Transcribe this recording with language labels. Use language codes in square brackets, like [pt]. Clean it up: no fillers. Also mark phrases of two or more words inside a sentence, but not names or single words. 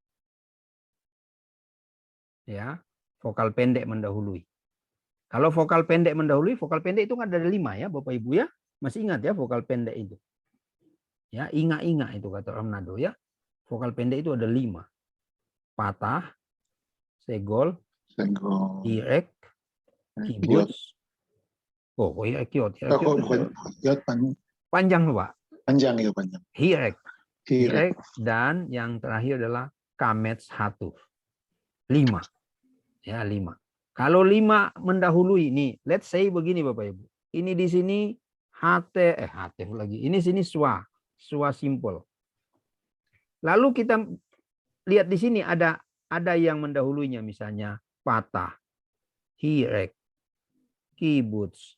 [id] Ya, vokal pendek mendahului. Kalau vokal pendek mendahului, vokal pendek itu kan ada 5 ya, Bapak Ibu ya. Masih ingat ya vokal pendek itu? Ya, inga-inga itu kata orang Manado ya. Vokal pendek itu ada 5. Patah, [he] segol, irek, kibuts. Oh, irek, kiot. [id] Panjang Pak. Panjang ya, panjang. Hirek. Dan yang terakhir adalah [he] kamets hatuf. [id] 5. Ya, 5. Kalau 5 mendahului nih, [en] let's say [id] begini Bapak Ibu. Ini di sini hatef lagi. Ini sini schwa simple. Lalu kita lihat di sini ada yang mendahulunya misalnya [he] patah, hirek, kibuts.